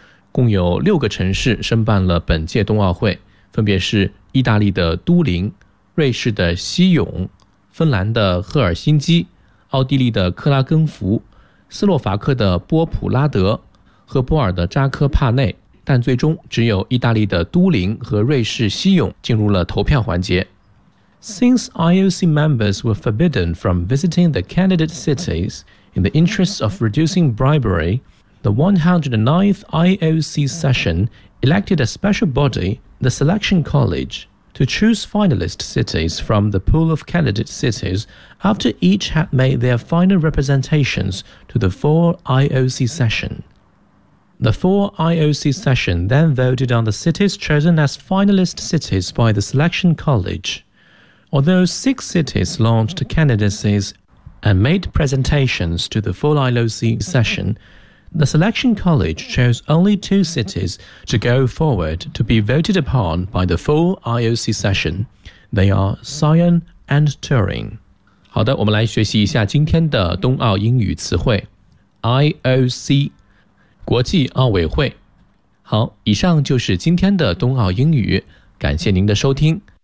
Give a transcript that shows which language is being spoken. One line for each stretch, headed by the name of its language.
Chinese: 共有6个城市申办了本届冬奥会，分别是意大利的都灵、瑞士的西永、芬兰的赫尔辛基、奥地利的克拉根福、斯洛伐克的波普拉德和波尔的扎科帕内，但最终只有意大利的都灵和瑞士西永进入了投票环节。
English: Since IOC members were forbidden from visiting the candidate cities in the interests of reducing bribery, the 109th IOC session elected a special body, the Selection College, to choose finalist cities from the pool of candidate cities after each had made their final representations to the 4 IOC session. The 4 IOC session then voted on the cities chosen as finalist cities by the Selection College. Although 6 cities launched candidacies and made presentations to the full IOC session, the Selection College chose only 2 cities to go forward to be voted upon by the full IOC session. They are Sion and Turin.
Chinese: 好的，我们来学习一下今天的冬奥英语词汇。 IOC, 国际奥委会。好，以上就是今天的冬奥英语，感谢您的收听。